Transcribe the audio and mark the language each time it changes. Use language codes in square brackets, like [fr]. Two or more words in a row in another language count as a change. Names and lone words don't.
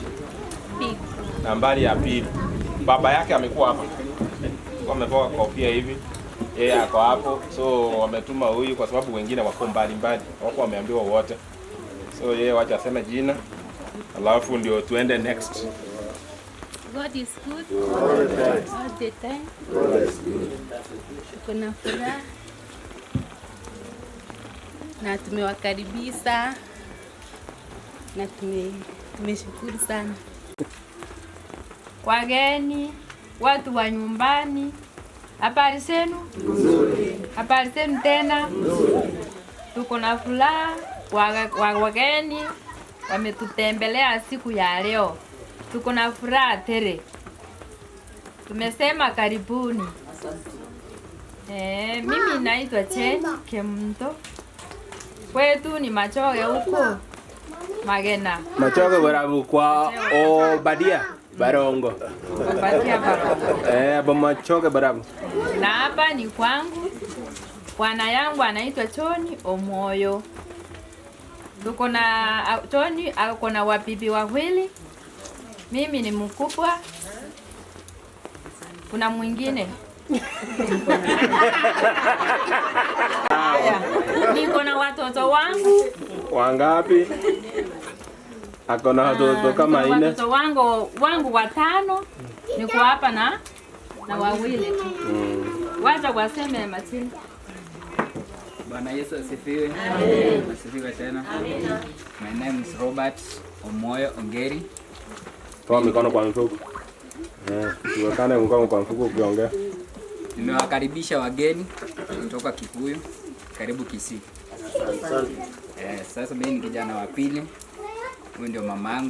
[sw] Nambari ya pili. Baba yake amekuwa hapa. Wametoka kofia hivi. Yeye ako hapo. So wametuma huyu kwa sababu wengine wako mbali. Wako wameambiwa wote. So yeye wacha aseme jina. Alafu ndio tuende next. [en] God is good all the time. [sw] Kuna furaha na tumewakaribisha na tumeshukuru sana. Wageni, watu wa nyumbani, habari zenu? Habari zenu tena? Tuko na furaha, wageni wametutembelea siku ya leo. Tuko na furaha tele. Tumesema karibuni. Mimi naitwa Chen Kemto. Kwetu ni Machoge huko Magena. Machoge barabu kwa Obadia Barongo. Obadia Barongo. Hapo Machoge barabu. Na hapa ni kwangu. Bwana yangu anaitwa Choni Omoyo. Tuko na Choni ako na wabibi wawili. Mimi ni mkubwa. Kuna mwingine. Niko na watoto wangu. Wangapi? Ako na watoto kama 4. Watoto wangu 5. Niko hapa na wawili. Wacha waseme Martin. Bwana Yesu asifiwe. Asifiwe tena. [en] My name is Robert Omoyo Ongeri. [sw] Toa mikono kwa mfuko. Tuwekane mkono kwa mfuko ukiongea. Nimewakaribisha wageni kutoka Kikuyu. Karibu Kisii. Sasa mimi ni kijana wa pili. Huyu ndio mamangu.